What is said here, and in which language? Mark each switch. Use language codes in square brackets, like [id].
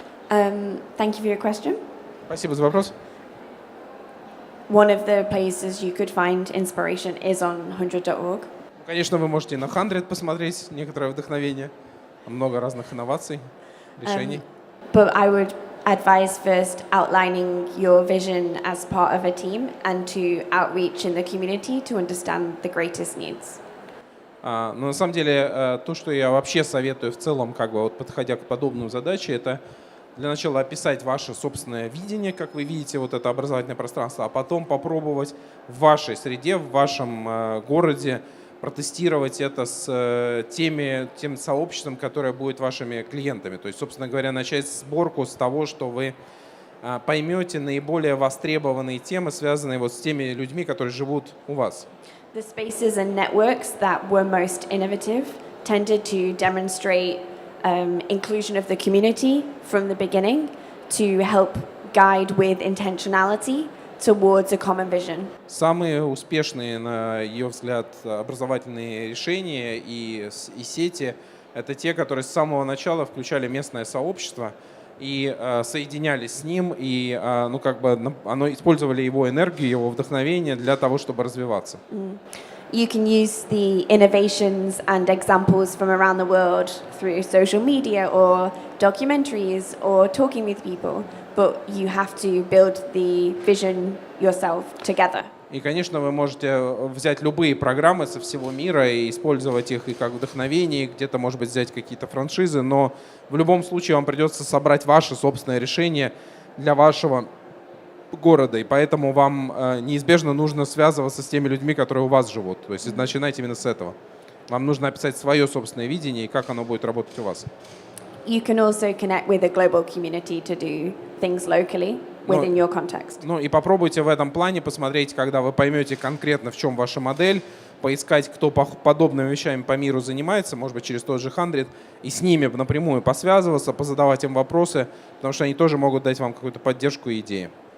[en] Thank you for your question. [ru] Спасибо за вопрос. [en] One of the places you could find inspiration is on 100.org. [ru] Конечно, вы можете на 100 посмотреть некоторое вдохновение. Много разных инноваций, решений. [en] But I would advise first outlining your vision as part of a team and to outreach in the community to understand the greatest needs. [ru] Но на самом деле то, что я вообще советую в целом, как бы вот подходя к подобным задачам, это для начала описать ваше собственное видение, как вы видите вот это образовательное пространство, а потом попробовать в вашей среде, в вашем городе протестировать это с тем сообществом, которое будет вашими клиентами. То есть, собственно говоря, начать сборку с того, что вы поймете наиболее востребованные темы, связанные вот с теми людьми, которые живут у вас. [en] The spaces and networks that were most innovative tended to demonstrate inclusion of the community from the beginning to help guide with intentionality towards a common vision. [ru] Самые успешные, на ее взгляд, образовательные решения и сети – это те, которые с самого начала включали местное сообщество и соединялись с ним, и использовали его энергию, его вдохновение для того, чтобы развиваться. [en] You can use the innovations and examples from around the world through social media or documentaries or talking with people, but you have to build the vision yourself together. [ru] И, конечно, вы можете взять любые программы со всего мира и использовать их и как вдохновение, и где-то, может быть, взять какие-то франшизы, но в любом случае вам придется собрать ваше собственное решение для вашего города, и поэтому вам неизбежно нужно связываться с теми людьми, которые у вас живут. То есть начинайте именно с этого. Вам нужно описать свое собственное видение и как оно будет работать у вас. [en] You can also connect with a global community to do things locally within your context. [ru] Ну и попробуйте в этом плане посмотреть, когда вы поймете конкретно, в чем ваша модель, поискать, кто подобными вещами по миру занимается, может быть, через тот же 100, и с ними напрямую посвязываться, позадавать им вопросы, потому что они тоже могут дать вам какую-то поддержку и идеи.